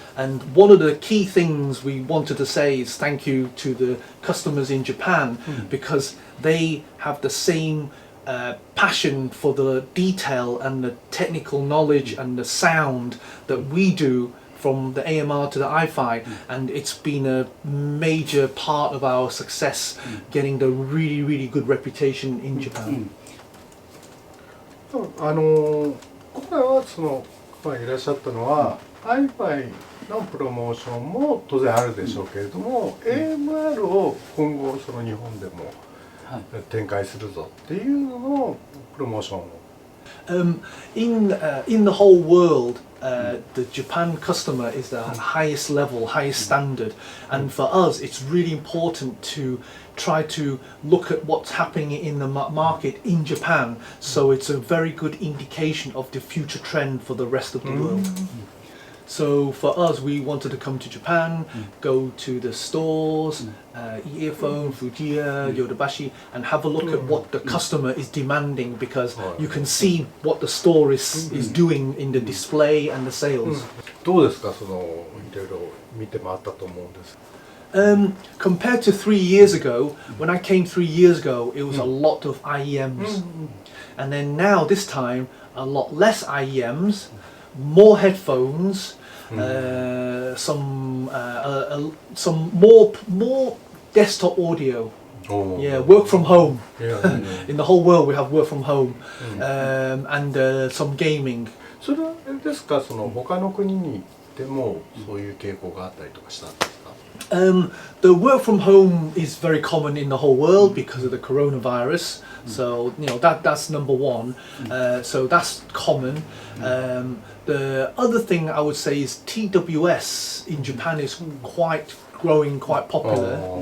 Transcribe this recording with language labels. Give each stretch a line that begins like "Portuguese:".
English: And one of the key things we wanted to say is thank you to the customers in Japan, because they have the same passion for the detail and the technical knowledge and the sound that we do from the AMR to the iFi, and it's been a major part of our success getting the really, really good reputation in Japan.
Japanese: 今回はいらっしゃったのは iFi のプロモーションも当然あるでしょうけれども、AMR を今後日本でも展開するぞっていうののプロモーションを。
English: In the whole world, the Japan customer is the highest level, highest standard, and for us it's really important to try to look at what's happening in the market in Japan, so it's a very good indication of the future trend for the rest of the world. So for us, we wanted to come to Japan, go to the stores, earphone, Fujiya, Yodobashi, and have a look at what the customer is demanding, because you can see what the store is doing in the display and the sales.
Japanese: どうですか、そのいろいろ見て回ったと思うんです。
English: Compared to 3 years ago, when I came 3 years ago, it was a lot of IEMs. And then now, this time, a lot less IEMs, more headphones, some more desktop audio. Yeah, work from home. In the whole world, we have work from home, and some gaming.
Japanese: それはあれですか、その他の国に行ってもそういう傾向があったりとかしたんですか？
English: The work from home is very common in the whole world because of the coronavirus. So that's number one. So that's common. The other thing I would say is TWS in Japan is growing quite popular.